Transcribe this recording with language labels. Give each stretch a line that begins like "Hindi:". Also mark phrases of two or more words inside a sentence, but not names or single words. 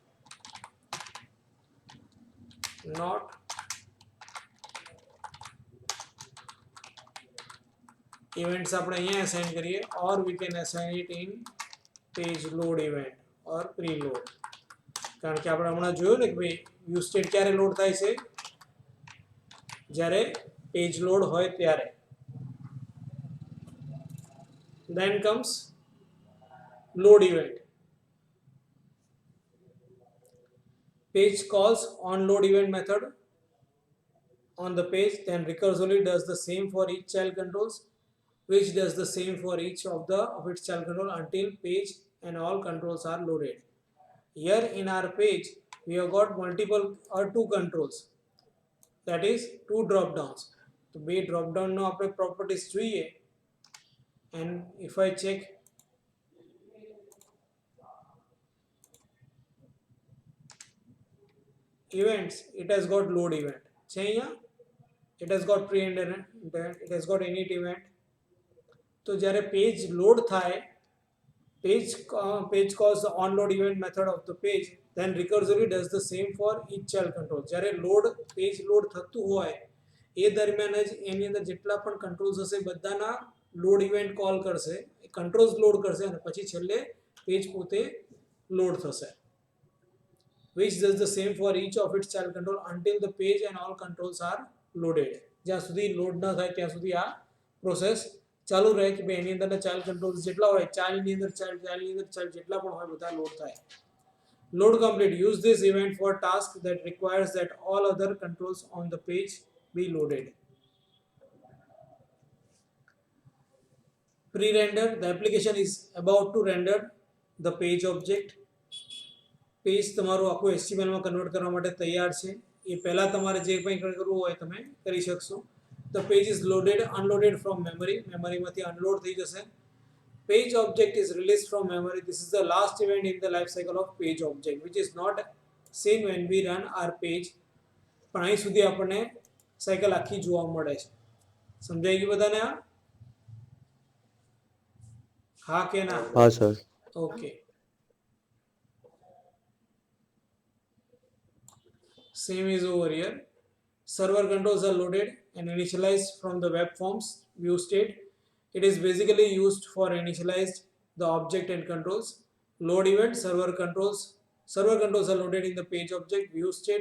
English: note events
Gujarati: આપણે અહીંયા અસાઇન કરીએ,
English: or we can assign it in page load event or preload.
Gujarati: કારણ કે આપણે હમણાં જોયું ને કે ભાઈ
English: view state
Gujarati: ક્યારે લોડ થાય છે? જ્યારે
English: page load
Gujarati: હોય ત્યારે.
English: Then comes load event. Page calls on load event method on the page, then recursively does the same for each child controls, which does the same for each of its child control until page and all controls are loaded. Here in our page we have got multiple or two controls, that is two drop downs.
Gujarati: તો બે
English: drop down
Gujarati: નો આપણે properties જોઈએ.
English: And if I check events, it has got load event. It has got pre-render event, it has got init event.
Gujarati: તો જ્યારે
English: page load
Gujarati: થાય,
English: page calls the onload event method of the page, then recursively does the same for each child control.
Gujarati: જ્યારે
English: page load
Gujarati: થતું હોય એ દરમિયાન જ એની અંદર જેટલા પણ કંટ્રોલ્સ હશે બધાના
English: load event call
Gujarati: કરશે,
English: controls load
Gujarati: કરશે અને પછી છેલ્લે પેજ પોતે લોડ થશે.
English: which does the same for each of its child control until the page and all controls are loaded.
Gujarati: જ્યાં સુધી લોડ ન થાય ત્યાં સુધી આ પ્રોસેસ ચાલુ રહે કે ભાઈ એની અંદરના
English: child controls
Gujarati: જેટલા હોય, ચાઇલ્ડની અંદર ચાઇલ્ડ જેટલા પણ હોય બધા લોડ થાય.
English: Load complete. Use this event for task that requires that all other controls on the page be loaded. Pre-render. The application is about to render the page object.
Gujarati: પેજ તમારું આખું HTML માં કન્વર્ટ કરવા માટે તૈયાર છે. એ પહેલા તમારે જે કંઈ કરવું હોય તમે કરી શકશો.
English: The page is loaded, unloaded from memory.
Gujarati: મેમરીમાંથી અનલોડ થઈ જશે.
English: Page object is released from memory. This is the last event in the life cycle of page object, which is not seen when we run our page.
Gujarati: પણ અહીં સુધી આપણને સાયકલ આખી જોવા મળે છે. સમજાઈ ગયું બધાને? હા કે ના? હા સર. ઓકે.
English: Same is over here. Server controls are loaded and initialized from the web forms view state. It is basically used for initialized the object and controls. Load event, server controls are loaded in the page object view state.